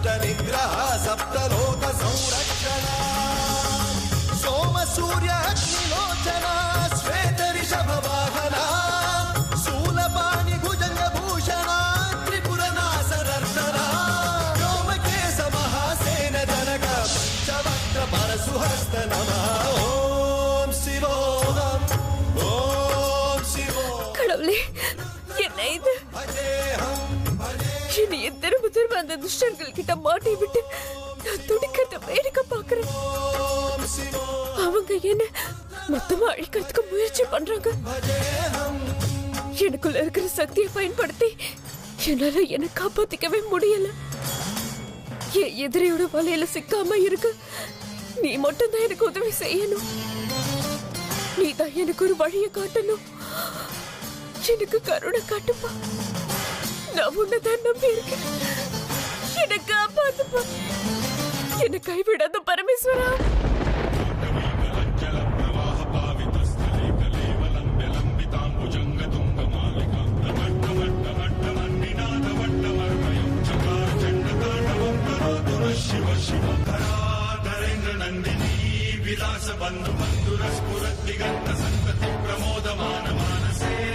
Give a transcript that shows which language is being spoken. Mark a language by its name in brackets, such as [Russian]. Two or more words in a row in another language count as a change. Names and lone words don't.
[Sanskrit] निग्रह सप्तलोक संरक्षणा सोम सूर्य अग्निलोचना श्वेत ऋषभ वाहना शूलपाणि भुजंग भूषणा त्रिपुर नासनर्दना व्योमकेश महासेन जनक पंचवक्त्र परशुहस्त नमः ओम शिवोहम ओम शिवोहम [Tamil] கடவுளே என்ன இது இனி திரும்ப திரும்ப அந்த துஷ்டர்கள் கிட்ட மாட்டி விட்டு நான் துடிக்கிறத வேடிக்கை பாக்குறேன். அவங்க என்ன மொத்தமா அழிக்கிறதுக்கு முயற்சி பண்றாங்க. எனக்குள்ள இருக்கிற சக்தியை பயன்படுத்தி என்னால என்ன காப்பாத்திக்கவே முடியல. என் எதிரியோட வலையில சிக்காம இருக்கு. நீ மட்டும் தான் எனக்கு உதவி செய்யணும். நீ தான் எனக்கு ஒரு வழியை காட்டணும். எனக்கு கருணை காட்டுப்பா. நான் உன்னைதான் நம்பி இருக்கேன். என்னை காப்பாத்துப்பா. என்னை கைவிடாத பரமேஸ்வரா. [Sanskrit] शिव शिव धरेन्द्र नंदिनी विलास बंधु बंधुर स्फुरत दिगंत संतति प्रमोदमान मानसे